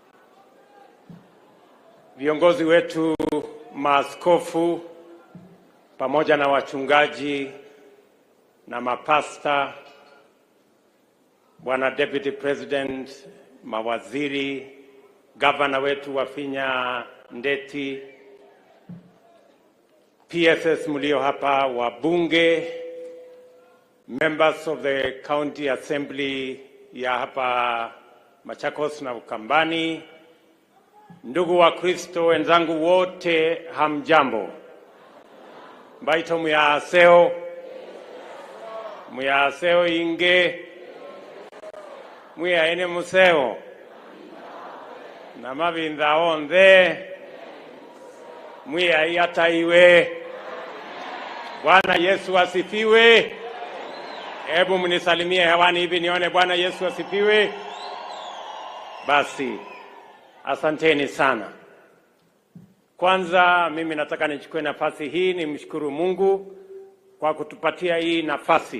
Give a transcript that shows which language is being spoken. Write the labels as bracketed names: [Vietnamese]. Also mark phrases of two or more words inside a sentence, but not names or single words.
[Swahili] Viongozi wetu, maaskofu, pamoja na wachungaji na mapasta, Bwana [English] Deputy President, [Swahili] mawaziri, gavana wetu Wafinya Ndeti, PSS mlio hapa, wabunge, [English] members of the County Assembly [Swahili] ya hapa Machakos na Ukambani, ndugu wa Kristo wenzangu wote, hamjambo. [Kamba] Mbaito muyaseo inge muyaene museo na mabinda onde muyaiataiwe. [Swahili] Bwana Yesu asifiwe. Hebu mnisalimie hewani hivi nione Bwana Yesu asifiwe. Basi asanteni sana. Kwanza mimi nataka nichukue nafasi hii nimshukuru Mungu kwa kutupatia hii nafasi.